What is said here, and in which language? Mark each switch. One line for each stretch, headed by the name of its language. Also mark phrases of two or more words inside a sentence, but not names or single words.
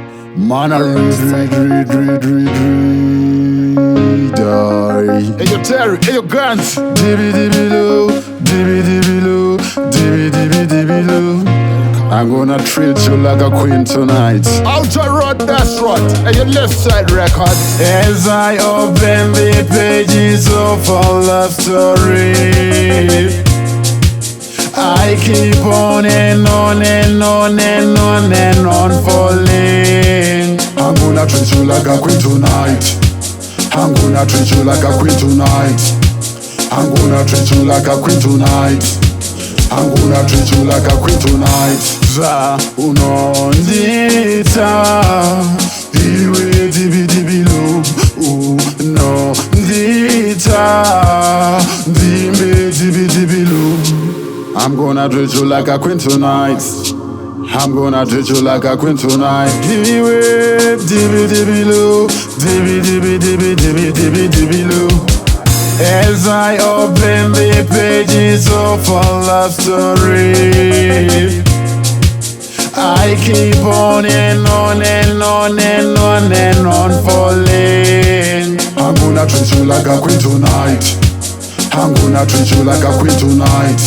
English: Man, I die. Hey, yo, Terry, hey, yo, Guns. Dibby dibby loo, dibby dibby loo, dibby dibby dibby loo. I'm gonna treat you like a queen tonight. Outer road, that's right. Hey, your left side record. As I open the pages of our love story, I keep on and on and on and on and on falling. I'm gonna treat you like a queen tonight. I'm gonna treat you like a queen tonight. I'm gonna treat you like a queen tonight. I'm gonna treat you like a queen tonight.
Shona: Za unondita iwe dibi dibi lo unondita dimbe dibi dibi lo.
English: I'm gonna treat you like a queen tonight. I'm gonna treat you like a queen tonight. Iwe dibi dibi lo, dibi dibi dibi dibi dibi dibi lo. As I open the pages of our love story, I keep on and on and on and on and on falling. I'm gonna treat you like a queen tonight. I'm gonna treat you like a queen tonight.